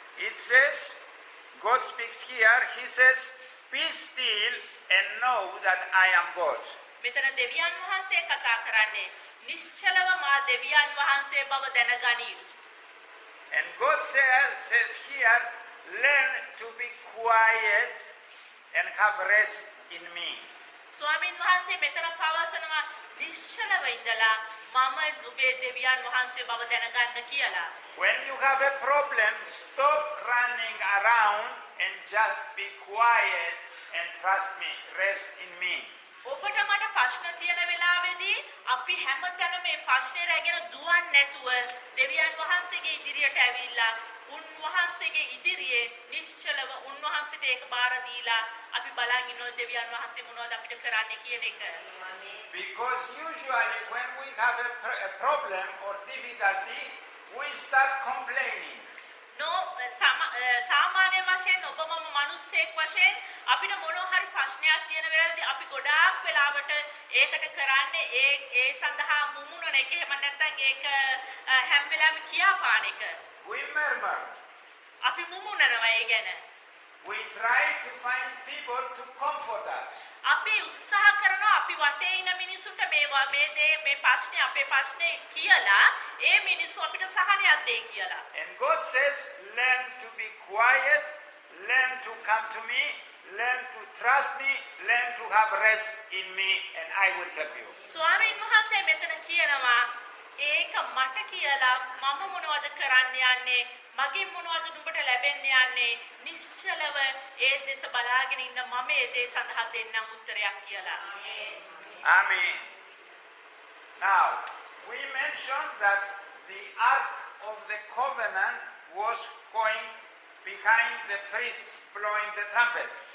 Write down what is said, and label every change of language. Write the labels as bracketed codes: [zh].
[en] it says, God speaks here, he says, be still and know that I am God. [si] මෙතන දෙවියන් වහන්සේ කතා කරන්නේ නිශ්චලව මා දෙවියන් වහන්සේ බව දැනගනී. [en] And God says here, learn to be quiet and have rest in me. [si] ස්වාමීන් වහන්සේ මෙතන පවසනවා නිශ්චලව ඉඳලා මම නුඹේ දෙවියන් වහන්සේ බව දැනගන්න කියලා. [en] When you have a problem, stop running around and just be quiet and trust me, rest in me. [si] ඔබට මට ප්‍රශ්න තියෙන වෙලාවේදී අපි හැමතැනම මේ ප්‍රශ්නේ රැගෙන දුවන්නේ නැතුව දෙවියන් වහන්සේගේ ඉදිරියට ඇවිල්ලා උන්වහන්සේගේ ඉදිරියේ නිශ්චලව උන්වහන්සේට ඒක බාර දීලා අපි බලන් ඉන්නවා දෙවියන් වහන්සේ මොනවද අපිට කරන්න කියන එක. [en] Because usually when we have a problem or difficulty, we start complaining. [si] No සාමාන්‍ය වශයෙන් ඔබ මම මිනිස්සෙක් වශයෙන් අපිට මොනවා හරි ප්‍රශ්නයක් තියෙන වෙලාවදී අපි ගොඩාක් වෙලාවට ඒකට කරන්නේ ඒ සඳහා මුමුණන එක එහෙම නැත්නම් ඒක හැම වෙලාවෙම කියාපාන එක. [en] We murmur. [si] අපි මුමුණනවා ඒ ගැන. [en] We try to find people to comfort us. [si] අපි උත්සාහ කරනවා අපි වටේ ඉන්න මිනිසුන්ට මේ ප්‍රශ්නේ අපේ ප්‍රශ්නේ කියලා ඒ මිනිස්සු අපිට සහනයක් දෙයි කියලා. [en] And God says, learn to be quiet, learn to come to me, learn to trust me, learn to have rest in me, and I will help you. [si] ස්වාමීන් වහන්සේ මෙතන කියනවා ඒක මට කියලා මම මොනවද කරන්න යන්නේ මගෙන් මොනවද නුඹට ලැබෙන්න යන්නේ නිශ්චලව ඒ දෙස බලාගෙන ඉන්න මම ඒ දේ සඳහා දෙන්නම් උත්තරයක් කියලා. Amen. Now, we mentioned that the Ark of the Covenant was going behind the priests blowing the trumpet.